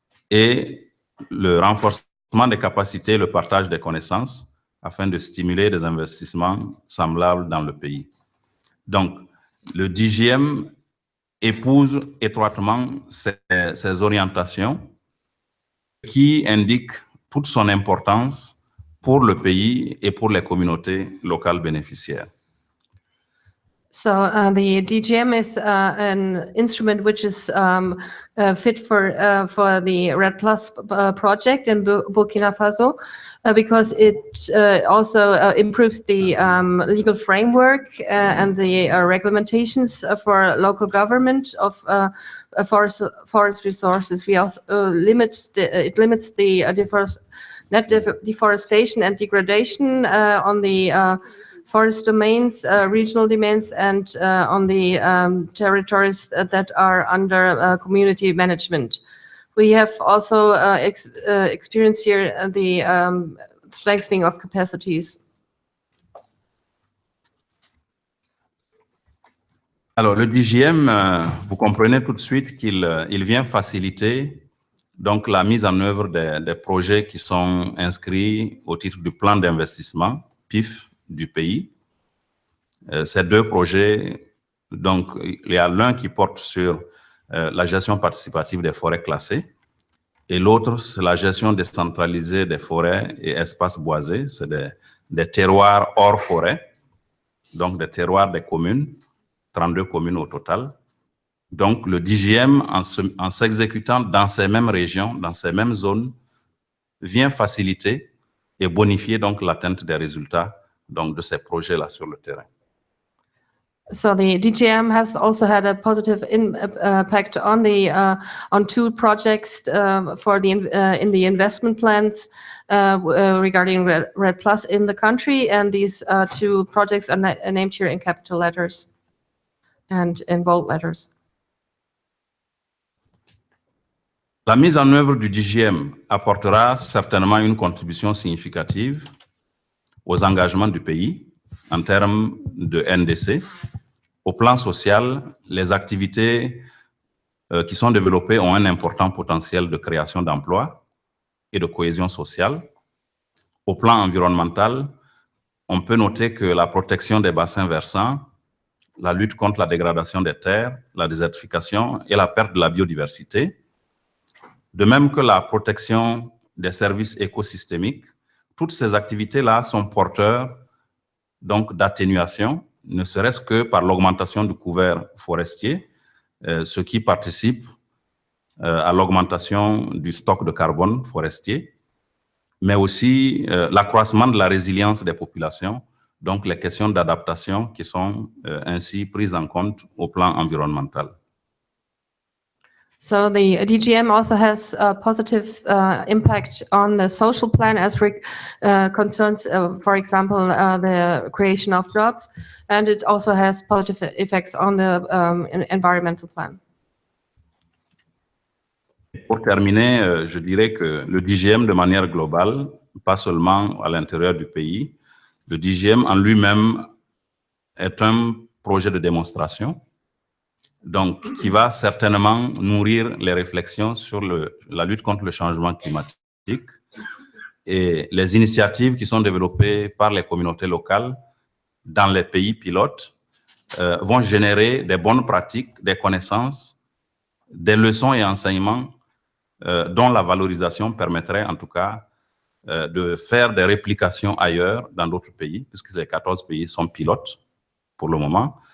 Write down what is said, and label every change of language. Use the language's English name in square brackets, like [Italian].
[French] Et le renforcement des capacités et le partage des connaissances afin de stimuler des investissements semblables dans le pays. Donc, le DGM épouse étroitement ces orientations qui indiquent toute son importance pour le pays et pour les communautés locales bénéficiaires. [English] So the DGM is an instrument which is fit for the RED Plus project in Burkina Faso because it also improves the legal framework and the regulations for local government of forest resources. We also limits the net deforestation and degradation on the forest domains, regional domains, and on the territories that are under community management. We have also experienced here the strengthening of capacities. [French] Alors, le DGM, vous comprenez tout de suite qu'il vient faciliter donc la mise en œuvre des projets qui sont inscrits au titre du plan d'investissement, PIF, du pays. Ces 2 projets, donc il y a l'un qui porte sur la gestion participative des forêts classées et l'autre, c'est la gestion décentralisée des forêts et espaces boisés. C'est des terroirs hors forêt, donc des terroirs des communes, 32 communes au total. Donc le DGM, en s'exécutant dans ces mêmes régions, dans ces mêmes zones, vient faciliter et bonifier donc l'atteinte des résultats donc de ces projets-là sur le terrain. [English] So the DGM has also had a positive impact on the on 2 projects for the in the investment plans regarding RED Plus in the country, and these 2 projects are named here in capital letters and in bold letters. [French] La mise en œuvre du DGM apportera certainement une contribution significative aux engagements du pays en termes de NDC. Au plan social, les activités qui sont développées ont un important potentiel de création d'emplois et de cohésion sociale. Au plan environnemental, on peut noter que la protection des bassins versants, la lutte contre la dégradation des terres, la désertification et la perte de la biodiversité, de même que la protection des services écosystémiques, toutes ces activités-là sont porteurs donc d'atténuation, ne serait-ce que par l'augmentation du couvert forestier, ce qui participe à l'augmentation du stock de carbone forestier, mais aussi l'accroissement de la résilience des populations donc les questions d'adaptation qui sont ainsi prises en compte au plan environnemental. [English] So the DGM also has a positive impact on the social plan as concerns, for example, the creation of jobs, and it also has positive effects on the environmental plan. [French] Pour terminer, je dirais que le DGM de manière globale, pas seulement à l'intérieur du pays, le DGM en lui-même est un projet de démonstration, donc qui va certainement nourrir les réflexions sur la lutte contre le changement climatique et les initiatives qui sont développées par les communautés locales dans les pays pilotes vont générer des bonnes pratiques, des connaissances, des leçons et enseignements dont la valorisation permettrait en tout cas de faire des réplications ailleurs dans d'autres pays, puisque les 14 pays sont pilotes pour le moment.